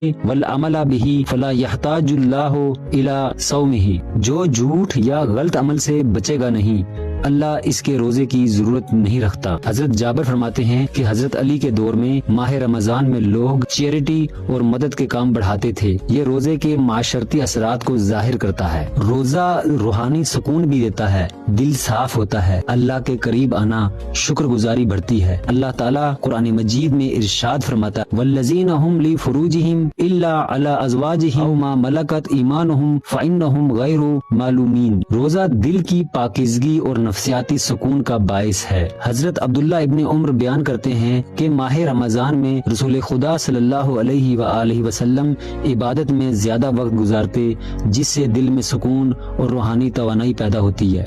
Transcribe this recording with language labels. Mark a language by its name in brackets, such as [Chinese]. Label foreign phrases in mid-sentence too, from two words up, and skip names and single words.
[Arabic] والعمل به فلا يحتاج اللہ الى صومه، [Urdu] جو جھوٹ یا غلط عمل سے بچے گا نہیں اللہ اس کے روزے کی ضرورت نہیں رکھتا۔ حضرت جابر فرماتے ہیں کہ حضرت علی کے دور میں ماہ رمضان میں لوگ چیریٹی اور مدد کے کام بڑھاتے تھے۔ یہ روزے کے معاشرتی اثرات کو ظاہر کرتا ہے۔ روزہ روحانی سکون بھی دیتا ہے، دل صاف ہوتا ہے، اللہ کے قریب آنا، شکر گزاری بڑھتی ہے۔ اللہ تعالیٰ قرآن مجید میں ارشاد فرماتا ہے [Arabic] والذین هم لفروجهم الا علی ازواجهم او ما ملکت ایمانهم فانهم غیر معلومین۔ [Urdu] روزہ دل کی پاکیزگی اور نفسیاتی سکون کا باعث ہے۔ حضرت عبداللہ ابن عمر بیان کرتے ہیں کہ ماہ رمضان میں رسول خدا صلی اللہ علیہ وآلہ وسلم عبادت میں زیادہ وقت گزارتے، جس سے دل میں سکون اور روحانی توانائی پیدا ہوتی ہے۔